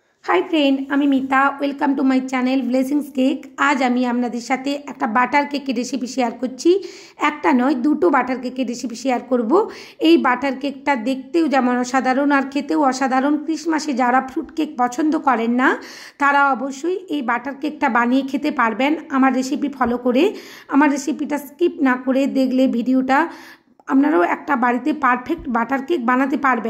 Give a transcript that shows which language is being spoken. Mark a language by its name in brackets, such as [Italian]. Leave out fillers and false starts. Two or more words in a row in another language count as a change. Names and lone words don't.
[English] Hi friend [Bangla] আমি মিতা [English] welcome to my channel ब्लेसिंग्स केक। [Bangla] আজ আমি আপনাদের সাথে এক বাটার কেকের রেসিপি শেয়ার করছি। একটা নয় দুটো বাটার কেকের রেসিপি শেয়ার করব। এই বাটার কেকটা দেখতেও যেমন অসাধারণ আর খেতেও অসাধারণ। ক্রিসমাসে যারা [English] fruit cake [Bangla] পছন্দ করেন না তারা অবশ্যই এই বাটার কেকটা বানিয়ে খেতে পারবেন আমার রেসিপি ফলো করে। আমার রেসিপিটা স্কিপ না করে দেখলে ভিডিওটা আপনারাও একটা বাড়িতে [English] perfect butter cake [Bangla] বানাতে পারবেন।